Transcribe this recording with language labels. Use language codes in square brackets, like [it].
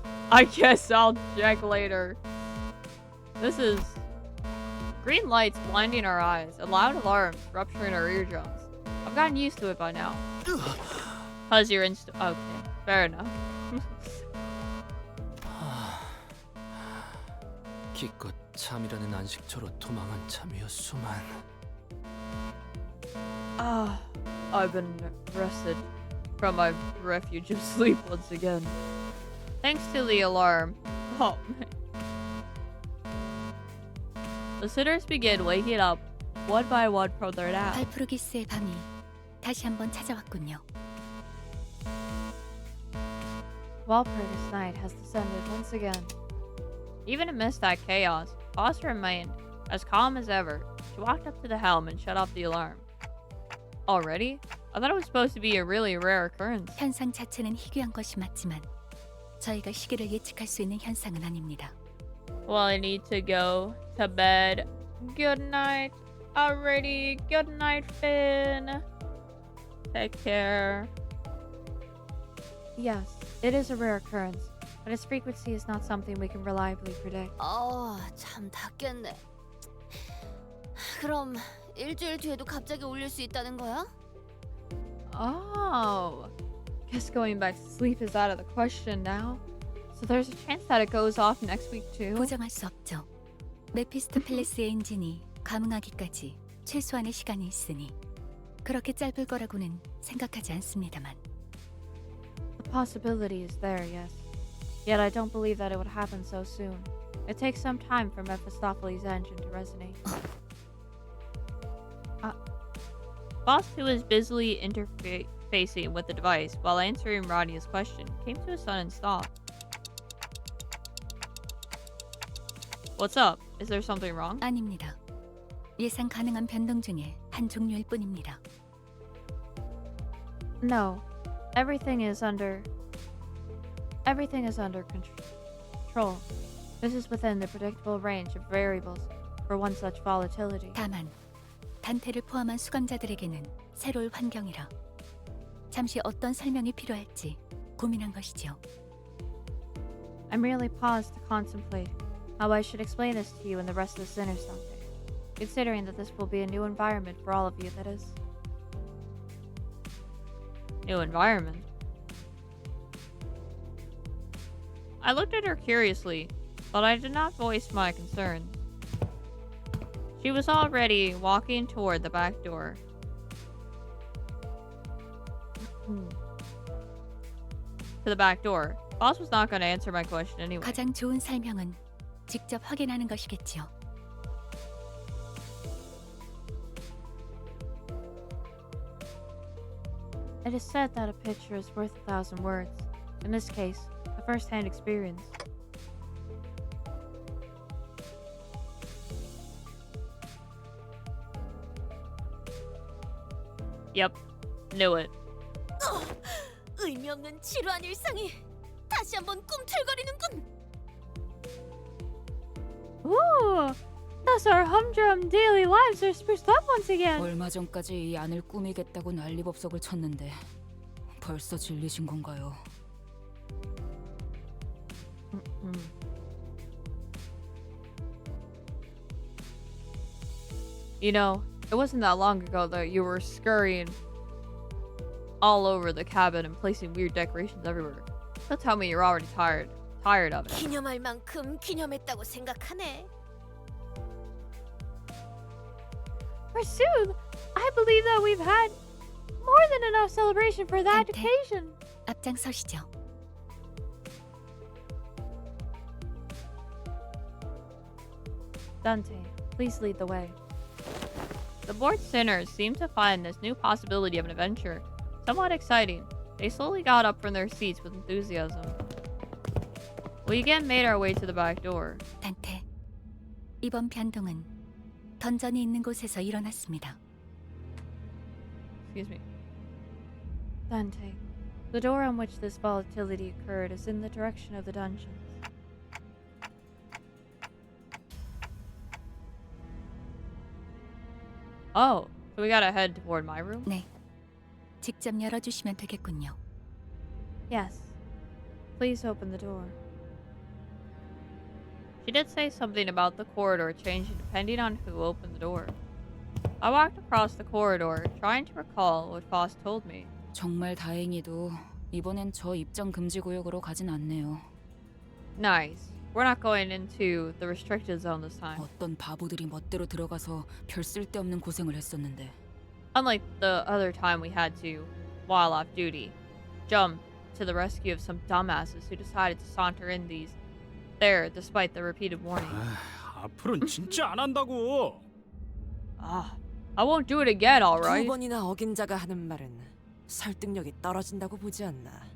[en] I guess I'll check later. This is green lights blinding our eyes, and loud alarms rupturing our eardrums. I've gotten used to it by now. Cause you're okay, fair enough. [ko] 기껏 잠이라는 안식처로 도망한 참이었수만. [en] I've been rested from my refuge of sleep once again. Thanks to the alarm. Oh man. The sitters begin waking up one by one from their nap. [ko] 발프루기스의 밤이 다시 한번 찾아왔군요. [en] Walpurgis night has descended once again. Even amidst that chaos, Boss remained as calm as ever. She walked up to the helm and shut off the alarm. Already? I thought it was supposed to be a really rare occurrence. [ko] 현상 자체는 희귀한 것이 맞지만 저희가 시기를 예측할 수 있는 현상은 아닙니다. [en] Well, I need to go to bed. Good night. Alrighty. Good night, Finn. Take care. Yes, it is a rare occurrence, but its frequency is not something we can reliably predict. [ko] 참 닫겠네. 그럼 일주일 뒤에도 갑자기 울릴 수 있다는 거야? Oh. [en] Guess going back to sleep is out of the question now. So there's a chance that it goes off next week too? [ko] 보장할 수 없죠. 메피스토펠레스의 엔진이 감응하기까지 최소한의 시간이 있으니 그렇게 짧을 거라고는 생각하지 않습니다만. [en] The possibility is there, yes. Yet I don't believe that it would happen so soon. It takes some time for Mephistopheles' engine to resonate. Boss, who was busily interfacing with the device while answering Rodia's question, came to a sudden stop. What's up? Is there something wrong? [ko] 아닙니다. 예상 가능한 변동 중에 한 종류일 뿐입니다. [en] No. Everything is under control. This is within the predictable range of variables for one such volatility. [ko] 다만 단테를 포함한 수감자들에게는 새로운 환경이라 잠시 어떤 설명이 필요할지 고민한 것이지요. [en] I merely paused to contemplate how I should explain this to you and the rest of the sinners someday, considering that this will be a new environment for all of you, that is. New environment? I looked at her curiously, but I did not voice my concerns. She was already walking toward the back door. To the back door. Boss was not going to answer my question anyway. [ko] 가장 좋은 설명은 직접 확인하는 것이겠지요. [en] It is said that a picture is worth 1,000 words. In this case, a first-hand experience. Yep, knew it. [ko] 의미 없는 지루한 일상이 다시 한번 꿈틀거리는군. Ooh, [en] Thus our humdrum daily lives are spruced up once again. [ko] 얼마 전까지 이 안을 꾸미겠다고 난리법석을 쳤는데 벌써 질리신 건가요? [en] You know, it wasn't that long ago that you were scurrying all over the cabin and placing weird decorations everywhere. Don't tell me you're already tired of it. [ko] 기념할 만큼 기념했다고 생각하네. [en] Forsooth, I believe that we've had more than enough celebration for that Tante. occasion. [ko] 앞장서시죠. [en] Dante, please lead the way. The bored sinners seemed to find this new possibility of an adventure somewhat exciting. They slowly got up from their seats with enthusiasm. We again made our way to the back door. [ko] 단테, 이번 변동은 던전이 있는 곳에서 일어났습니다. [en] Excuse me. Dante, the door on which this volatility occurred is in the direction of the dungeons. Oh, so we gotta head toward my room? [ko] 네, 직접 열어주시면 되겠군요. [en] Yes. Please open the door. She did say something about the corridor changing depending on who opened the door. I walked across the corridor, trying to recall what Foss told me. [ko] 정말 다행히도 이번엔 저 입장 금지 구역으로 가진 않네요. [en] Nice. We're not going into the restricted zone this time. [ko] 어떤 바보들이 멋대로 들어가서 별 쓸데없는 고생을 했었는데. [en] Unlike the other time we had to, while off duty, jump to the rescue of some dumbasses who decided to saunter in there despite the repeated warning. [ko] 앞으로는 진짜 안 한다고. [en] I won't do it again, [ko] 두 [en] alright? [ko] 번이나 어긴 자가 하는 말은 설득력이 떨어진다고 보지 않나.